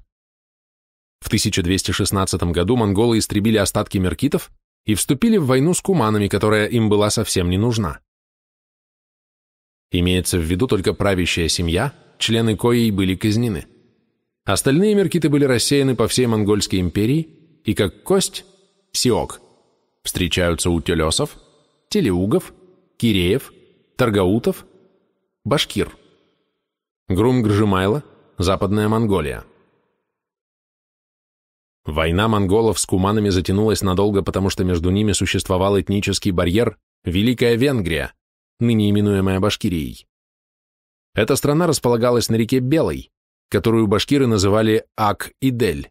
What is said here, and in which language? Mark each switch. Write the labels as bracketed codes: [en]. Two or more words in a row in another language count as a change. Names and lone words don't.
[ru] В 1216 году монголы истребили остатки меркитов и вступили в войну с куманами, которая им была совсем не нужна. Имеется в виду только правящая семья, члены коей были казнены. Остальные меркиты были рассеяны по всей Монгольской империи и как кость, сиок, встречаются у телесов, телеугов, киреев, таргаутов, башкир. Грум-Гржимайло, Западная Монголия. Война монголов с куманами затянулась надолго, потому что между ними существовал этнический барьер Великая Венгрия, ныне именуемая Башкирией. Эта страна располагалась на реке Белой, которую башкиры называли Ак-Идель.